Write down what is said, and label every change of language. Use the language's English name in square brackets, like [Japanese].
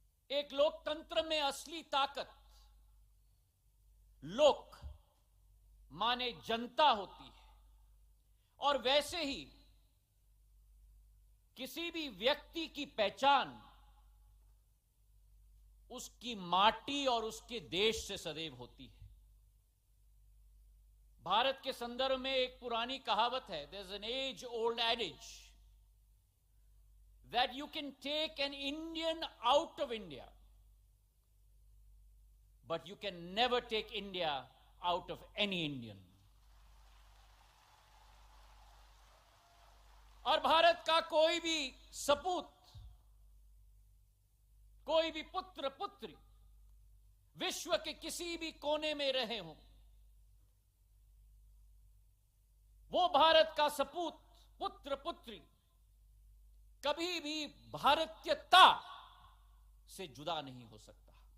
[Hindi] एक लोकतंत्र में असली ताकत लोक माने जनता होती है और वैसे ही किसी भी व्यक्ति की पहचान उसकी माटी और उसके देश से सदैव होती है। भारत के संदर्भ में एक पुरानी कहावत है, [English] there's an age old adage that you can take an Indian out of India, but you can never take India out of any Indian. [Hindi] और भारत का कोई भी सपूत, कोई भी पुत्र पुत्री विश्व के किसी भी कोने में रहे हों, वो भारत का सपूत, पुत्र पुत्री कभी भी भारतीयता से जुदा नहीं हो सकता।